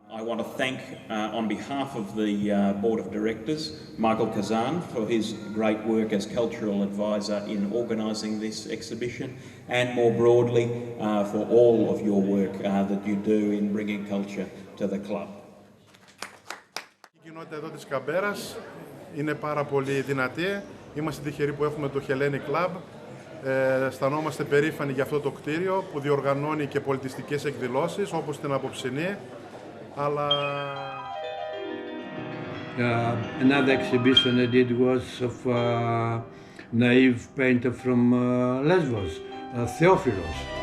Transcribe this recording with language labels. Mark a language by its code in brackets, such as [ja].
[en] I want to thank, on behalf of the Board of Directors, Michael Kazan for his great work as Cultural Advisor in organising this exhibition, and more broadly for all of your work that you do in bringing culture to the club. [el] Η κοινότητα εδώ της Καμπέρας είναι πάρα πολύ δυνατή. Είμαστε τυχεροί που έχουμε το Hellenic Club. Αισθανόμαστε περήφανοι για αυτό το κτίριο που διοργανώνει και πολιτιστικές εκδηλώσεις όπως την απόψινή. Αλλά... [en] Another exhibition I did was of a naive painter from Lesbos, Theophilos.